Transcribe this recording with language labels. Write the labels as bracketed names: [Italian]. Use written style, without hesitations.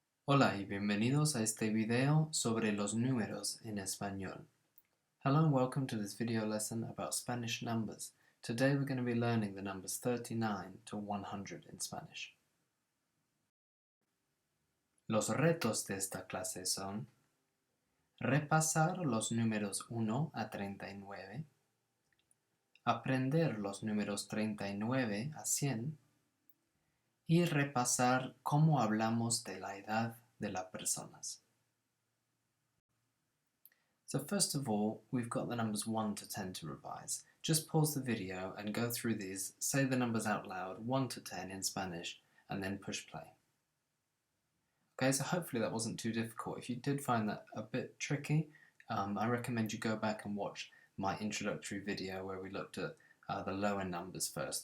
[Spanish] Hola y bienvenidos a este video sobre los números en español. [English] Hello and welcome to this video lesson about Spanish numbers. Today we're going to be learning the numbers 39 to 100 in Spanish. [Spanish] Los retos de esta clase son repasar los números 1 a 39, aprender los números 39 a 100 y repasar cómo hablamos de la edad de las personas. [English] So first of all, we've got the numbers 1 to 10 to revise. Just pause the video and go through these, say the numbers out loud, 1 to 10 in Spanish, and then push play. Okay, so hopefully that wasn't too difficult. If you did find that a bit tricky, I recommend you go back and watch my introductory video where we looked at the lower numbers first.